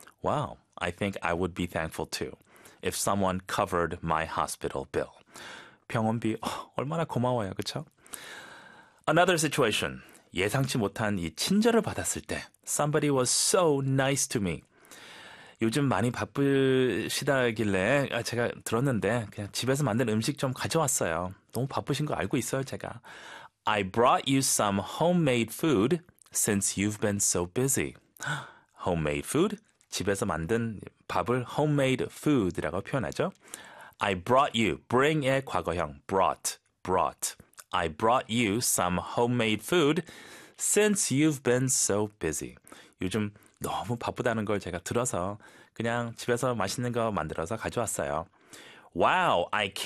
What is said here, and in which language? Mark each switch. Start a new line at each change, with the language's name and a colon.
English: Wow, I think I would be thankful too if someone covered my hospital bill.
Korean: 병원비 얼마나 고마워요, 그쵸?
English: Another situation.
Korean: 예상치 못한 이 친절을 받았을 때
English: somebody was so nice to me.
Korean: 요즘 많이 바쁘시다길래 제가 들었는데 그냥 집에서 만든 음식 좀 가져왔어요. 너무 바쁘신 거 알고 있어요, 제가.
English: I brought you some homemade food since you've been so busy. Homemade food?
Korean: 집에서 만든 밥을 homemade food라고 표현하죠.
English: I brought you, bring의
Korean: 과거형,
English: brought. I brought you some homemade food since you've been so busy.
Korean: 요즘 너무 바쁘다는 걸 제가 들어서 그냥 집에서 맛있는 거 만들어서 가져왔어요.
English: Wow, I can't.